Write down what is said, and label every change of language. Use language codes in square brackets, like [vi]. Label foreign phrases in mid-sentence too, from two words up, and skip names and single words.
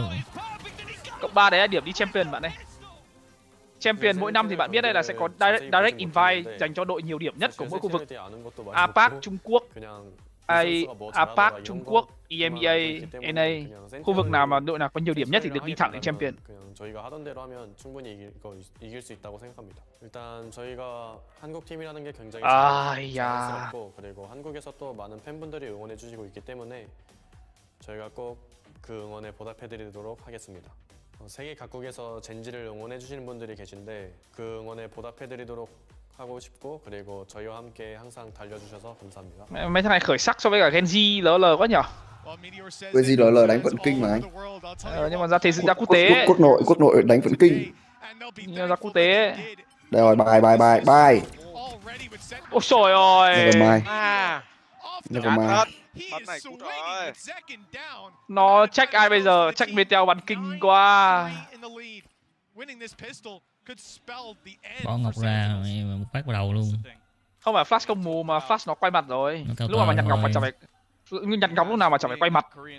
[vi] Cộng 3 đấy là điểm đi champion bạn này. Champion mỗi năm thì bạn biết đây là sẽ có [en] direct invite [vi] dành cho đội nhiều điểm nhất của mỗi khu vực. APAC Trung Quốc, APAC Trung Quốc, EMEA, NA. Khu vực nào mà đội nào có nhiều điểm nhất thì được đi thẳng đến champion. [ko] 세계 각국에서 젠지를 응원해주시는 분들이 계신데 그 응원에 보답해드리도록 하고 싶고 그리고 저희와 함께 항상 달려주셔서 감사합니다. [vi] Mấy thằng này khởi sắc so với cả Genji LL quá nhở. Genji LL đánh vận kinh mà anh. Nhưng mà ra thế ra quốc tế. Quốc nội đánh vận kinh. Nhưng mà ra quốc tế. Đây rồi, bài. Ôi trời ơi. [en] Never mind. [vi] Nó check ai bây giờ? Check Meteor bắn kinh quá. Bỏ Ngọc ra một phát vào đầu luôn. Không phải flash công mù mà flash nó quay mặt rồi. Lúc mà nhặt ngọc mà chẳng phải nhặt ngọc lúc nào mà chẳng phải quay mặt.